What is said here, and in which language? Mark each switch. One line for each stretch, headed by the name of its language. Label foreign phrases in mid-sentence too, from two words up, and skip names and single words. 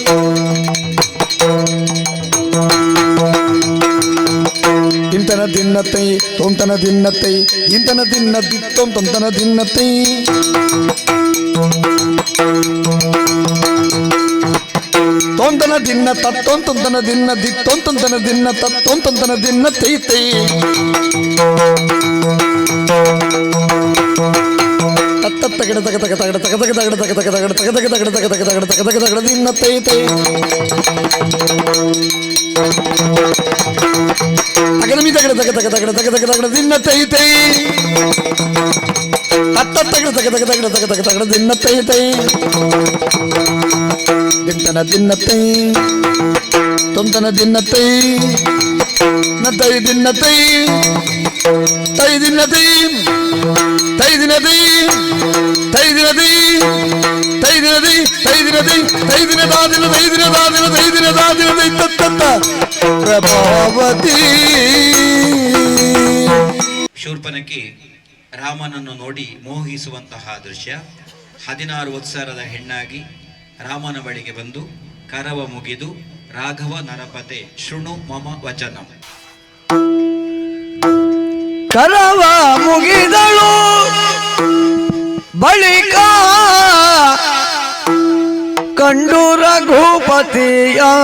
Kannada: ಇಂತನ ದಿನ್ನತೈ ತೋಂತನ ದಿನ್ನತೈ ಇಂತನ ದಿನ್ನದಿ ತೋಂತನ ದಿನ್ನತೈ ತೊಂದನ ದಿನ್ನ ತತ್ತೊಂತನ ದಿನ್ನ ದಿತ್ತೊಂತನ ದಿನ್ನ ತತ್ತೊಂತನ ದಿನ್ನ ತೈತೈ ತತ್ತಗಡ ತಗ ತಗ ತಗಡ ತಗ ತಗ ತಗಡ ತಗ ತಗ ತಗಡ ತಗ ತಗ ತಗಡ ತಗ ತಗ ತಗಡ ತಗ ತಗ ತಗಡ ದಿನ್ನ ತೈತೈ ತಗಡಮಿ ತಗಡ ತಗ ತಗ ತಗಡ ತಗ ತಗ ತಗಡ ದಿನ್ನ ತೈತೈ ತತ್ತಗಡ ತಗ ತಗ ತಗಡ ತಗ ತಗ ತಗಡ ದಿನ್ನ ತೈತೈ ದಿತ್ತನ ದಿನ್ನತೈ ತೊಂತನ ದಿನ್ನತೈ ನತೈ ದಿನ್ನತೈ ತೈ ದಿನ್ನತೈ ತೈ ದಿನದೈ ತೈ ದಿನದೈ ತೈ ದಿನದೈ ತೈ ದಿನದೈ ತೈ ದಿನದಾದಿನ ತೈ ದಿನದಾದಿನ ತೈ ದಿನ ತತ್ತ ಪ್ರಭಾವತಿ. ಶೂರ್ಪನಖಿ ರಾಮನನ್ನು ನೋಡಿ ಮೋಹಿಸುವಂತಹ ದೃಶ್ಯ. 16 ವತ್ಸರದ ಹೆಣ್ಣಾಗಿ ರಾಮನ ಬಳಿಗೆ ಬಂದು ಕರವ ಮುಗಿದು
Sanskrit: ರಾಘವ ನರಪತೆ ಶೃಣು ಮಮ ವಚನಂ.
Kannada: ಕರವ ಮುಗಿದಳು ಬಳಿಕ ಕಂಡು ರಘುಪತಿಯ.